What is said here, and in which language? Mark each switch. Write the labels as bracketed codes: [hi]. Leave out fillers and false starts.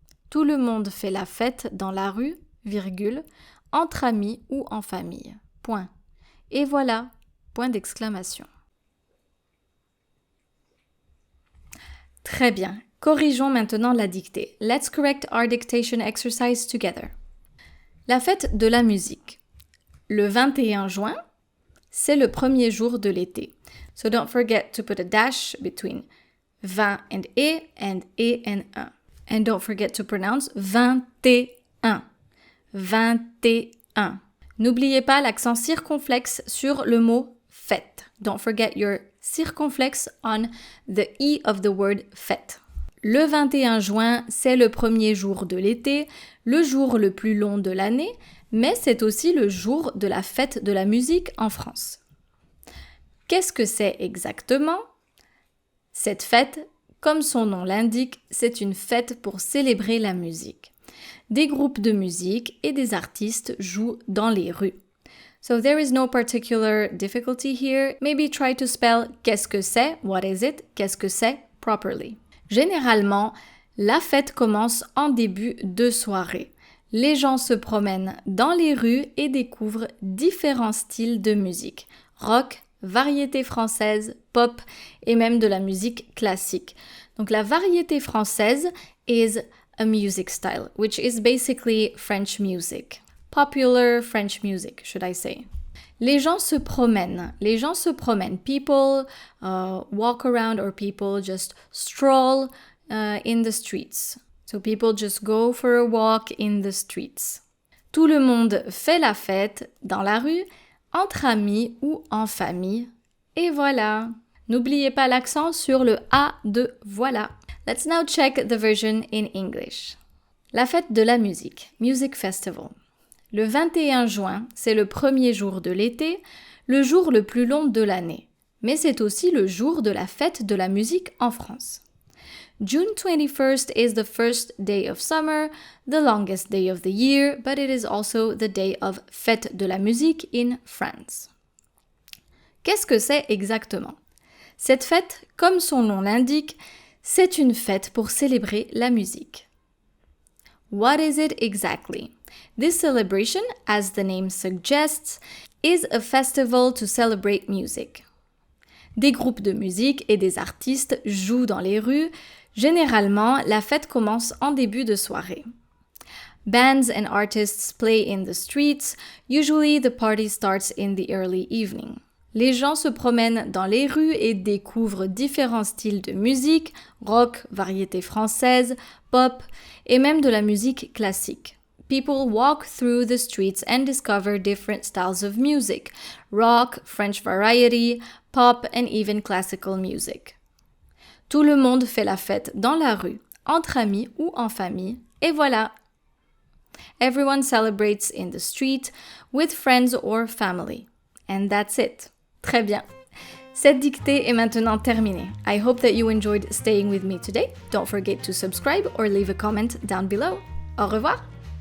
[fr] Tout le monde fait la fête dans la rue, virgule, entre amis ou en famille. Point. Et voilà, point d'exclamation. Très bien. Corrigeons maintenant la dictée. [en] Let's correct our dictation exercise together. [fr] La fête de la musique. Le 21 juin, c'est le premier jour de l'été. [en] So don't forget to put a dash between 20 and E and un. And don't forget to pronounce 21. [fr] 21. N'oubliez pas l'accent circonflexe sur le mot fête. [en] Don't forget your circonflexe on the E of the word fête. [fr] Le 21 juin, c'est le premier jour de l'été, le jour le plus long de l'année, mais c'est aussi le jour de la fête de la musique en France. Qu'est-ce que c'est exactement? Cette fête, comme son nom l'indique, c'est une fête pour célébrer la musique. Des groupes de musique et des artistes jouent dans les rues. [en] So there is no particular difficulty here. Maybe try to spell [fr] qu'est-ce que c'est, [en] what is it, qu'est-ce que c'est properly. [fr] Généralement, la fête commence en début de soirée. Les gens se promènent dans les rues et découvrent différents styles de musique. Rock, variété française, pop et même de la musique classique. Donc la variété française [en] is a music style, which is basically French music. Popular French music, should I say. [fr] Les gens se promènent. [en] People walk around or people just stroll in the streets. So people just go for a walk in the streets. [fr] Tout le monde fait la fête dans la rue, entre amis ou en famille. Et voilà. N'oubliez pas l'accent sur le A de voilà. [en] Let's now check the version in English. [fr] La fête de la musique, [en] Music Festival. [fr] Le 21 juin, c'est le premier jour de l'été, le jour le plus long de l'année. Mais c'est aussi le jour de la fête de la musique en France. [en] June 21st is the first day of summer, the longest day of the year, but it is also the day of fête de la musique in France. [fr] Qu'est-ce que c'est exactement? Cette fête, comme son nom l'indique, c'est une fête pour célébrer la musique. [en] What is it exactly? This celebration, as the name suggests, is a festival to celebrate music. [fr] Des groupes de musique et des artistes jouent dans les rues. Généralement, la fête commence en début de soirée. [en] Bands and artists play in the streets. Usually, the party starts in the early evening. [fr] Les gens se promènent dans les rues et découvrent différents styles de musique, rock, variété française, pop et même de la musique classique. [en] People walk through the streets and discover different styles of music, rock, French variety, pop and even classical music. [fr] Tout le monde fait la fête dans la rue, entre amis ou en famille, et voilà. [en] Everyone celebrates in the street with friends or family. And that's it. [fr] Très bien. Cette dictée est maintenant terminée. [en] I hope that you enjoyed staying with me today. Don't forget to subscribe or leave a comment down below. [fr] Au revoir!